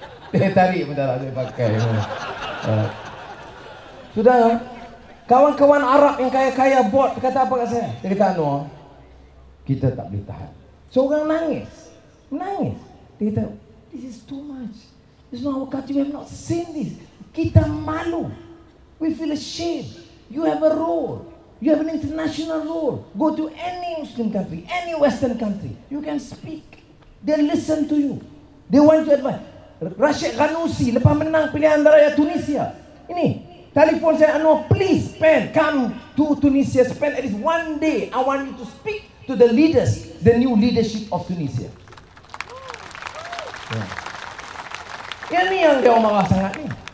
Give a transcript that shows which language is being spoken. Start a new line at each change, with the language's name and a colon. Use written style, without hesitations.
Malay: Dia tarik pun dah tak boleh pakai. Sudah, kawan-kawan Arab yang kaya-kaya board kata apa kat saya? Dia kata, Anwar, kita tak boleh tahan. Seorang nangis. Dia kata,
English: this is too much. This is not our country, we have not seen this.
Malay: Kita malu.
English: We feel ashamed. You have a role. You have an international role. Go to any Muslim country, any Western country. You can speak. They listen to you. They want to advise.
Malay: Rashid Ghannouchi lepas menang pilihan raya Tunisia. Ini, telefon saya, Anwar,
English: please come to Tunisia. Spend at least one day. I want you to speak to the leaders, the new leadership of Tunisia.
Malay: Ini yang dia marah sangat ni.